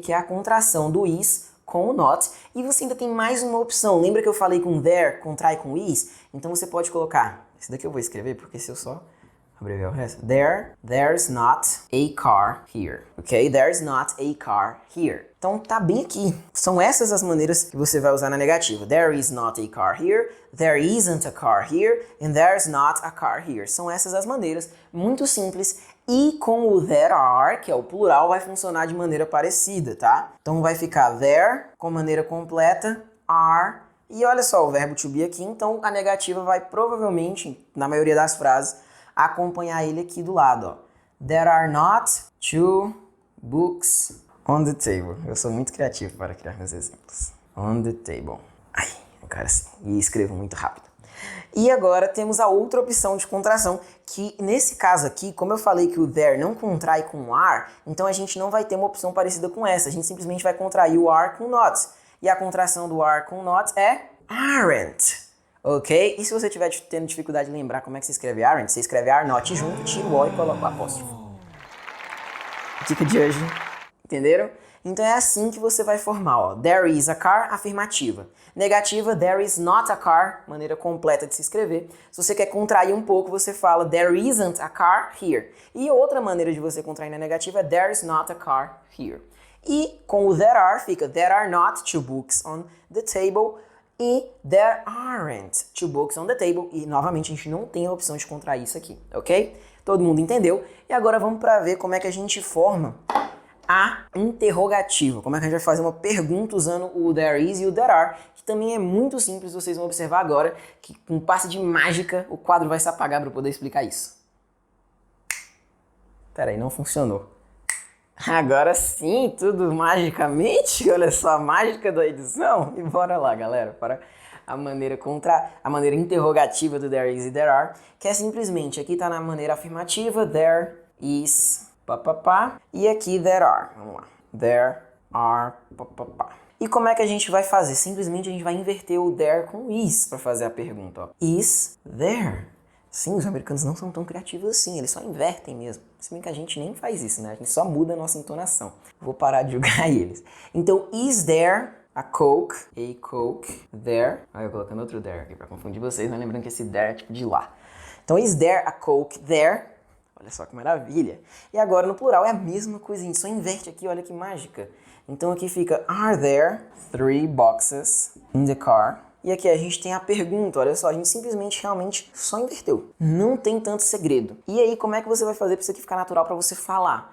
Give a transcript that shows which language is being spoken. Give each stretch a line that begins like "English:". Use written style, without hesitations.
Portuguese: Que é a contração do is com o not, e você ainda tem mais uma opção. Lembra que eu falei com there, contrai com is? Então você pode colocar, esse daqui eu vou escrever, porque se eu só abreviar o resto,
English: there's not a car here,
Portuguese: ok?
English: There's not a car here.
Portuguese: Então tá bem aqui. São essas as maneiras que você vai usar na negativa.
English: There is not a car here, there isn't a car here, and there's not a car here.
Portuguese: São essas as maneiras, muito simples. E com o there are, que é o plural, vai funcionar de maneira parecida, tá? Então vai ficar there com maneira completa, are, e olha só o verbo to be aqui, então a negativa vai provavelmente, na maioria das frases, acompanhar ele aqui do lado, ó.
English: There are not two books on the table.
Portuguese: Eu sou muito criativo para criar meus exemplos.
English: On the table.
Portuguese: Ai, cara, assim, e escrevo muito rápido. E agora temos a outra opção de contração, que nesse caso aqui, como eu falei que o there não contrai com o are, então a gente não vai ter uma opção parecida com essa. A gente simplesmente vai contrair o are com not. E a contração do are com not é aren't. Ok? E se você estiver tendo dificuldade de lembrar como é que se escreve aren't, você escreve are not junto, tira o o e coloca o apóstrofo. Dica de hoje. Entenderam? Então é assim que você vai formar, ó.
English: There is a car,
Portuguese: afirmativa. Negativa,
English: there is not a car,
Portuguese: maneira completa de se escrever. Se você quer contrair um pouco, você fala
English: there isn't a car here.
Portuguese: E outra maneira de você contrair na negativa é
English: there is not a car here.
Portuguese: E com o there are fica
English: there are not two books on the table
Portuguese: e
English: there aren't two books on the table.
Portuguese: E novamente a gente não tem a opção de contrair isso aqui, ok? Todo mundo entendeu? E agora vamos para ver como é que a gente forma a interrogativa. Como é que a gente vai fazer uma pergunta usando o there is e o there are, que também é muito simples, vocês vão observar agora que com um passe de mágica o quadro vai se apagar para eu poder explicar isso. Peraí, não funcionou. Agora sim, tudo magicamente, olha só a mágica da edição. E bora lá, galera, para a maneira interrogativa do there is e there are, que é simplesmente, aqui tá na maneira afirmativa,
English: there is papapá,
Portuguese: e aqui there are, vamos lá,
English: there are papapá.
Portuguese: E como é que a gente vai fazer? Simplesmente a gente vai inverter o there com is para fazer a pergunta, ó. Is there? Sim, os americanos não são tão criativos assim, eles só invertem mesmo. Se bem que a gente nem faz isso, né? A gente só muda a nossa entonação. Vou parar de julgar eles. Então,
English: is there a Coke there?
Portuguese: Aí eu colocando outro there aqui para confundir vocês, mas lembrando que esse there é tipo de lá. Então,
English: is there a Coke there?
Portuguese: Olha só que maravilha. E agora no plural é a mesma coisa, a gente só inverte aqui, olha que mágica. Então aqui fica,
English: are there 3 boxes in the car?
Portuguese: E aqui a gente tem a pergunta, olha só, a gente simplesmente realmente só inverteu. Não tem tanto segredo. E aí, como é que você vai fazer para isso aqui ficar natural para você falar?